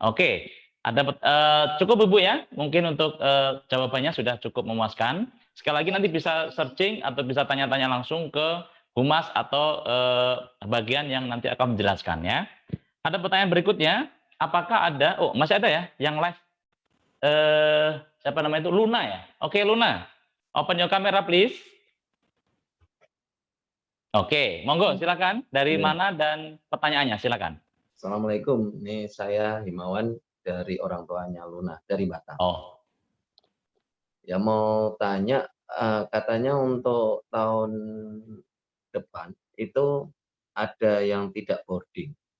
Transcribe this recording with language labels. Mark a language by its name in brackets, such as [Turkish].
[Indonesian] Oke, ada cukup Ibu ya, mungkin untuk jawabannya sudah cukup memuaskan. Sekali lagi nanti bisa searching atau bisa tanya-tanya langsung ke Humas atau bagian yang nanti akan menjelaskan ya. Ada pertanyaan berikutnya, apakah ada? Oh masih ada ya, yang live. Siapa namanya itu? Luna ya. Oke [English] Luna, open your camera please. [Indonesian] Oke, monggo silakan. Dari mana dan pertanyaannya silakan. Assalamualaikum, ini saya Himawan dari orang tuanya Luna dari Batam. Oh. Ya mau tanya, katanya untuk tahun depan itu ada yang tidak boarding.